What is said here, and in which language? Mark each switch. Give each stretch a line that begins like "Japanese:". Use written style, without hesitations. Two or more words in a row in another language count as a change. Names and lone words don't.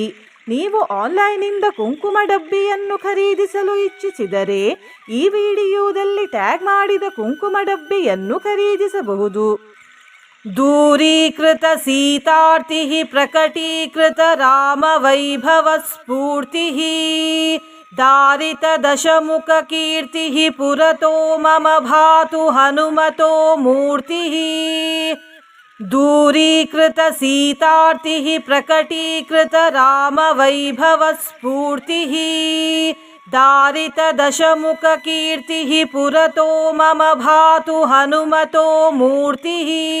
Kannada: ನೀವು ಆನ್ಲೈನಿಂದ ಕುಂಕುಮ ಡಬ್ಬಿಯನ್ನು ಖರೀದಿಸಲು ಇಚ್ಛಿಸಿದರೆ ಈ ವಿಡಿಯೋದಲ್ಲಿ ಟ್ಯಾಗ್ ಮಾಡಿದ ಕುಂಕುಮ ಡಬ್ಬಿಯನ್ನು ಖರೀದಿಸಬಹುದು.
Sanskrit: ದೂರೀಕೃತ ಸೀತಾರ್ತಿ ಪ್ರಕಟೀಕೃತ ರಾಮ ವೈಭವ ಸ್ಫೂರ್ತಿ ದಾರಿತ ದಶಮುಖ ಕೀರ್ತಿ ಪುರತೋ ಮಮ ಭಾತು ಹನುಮತೋ ಮೂರ್ತಿ. दूरीकृत सीतार्तिः प्रकटीकृत राम वैभव स्फूर्तिः दारित दशमुख कीर्तिः पुरतो मम भातु हनुमतो मूर्तिः.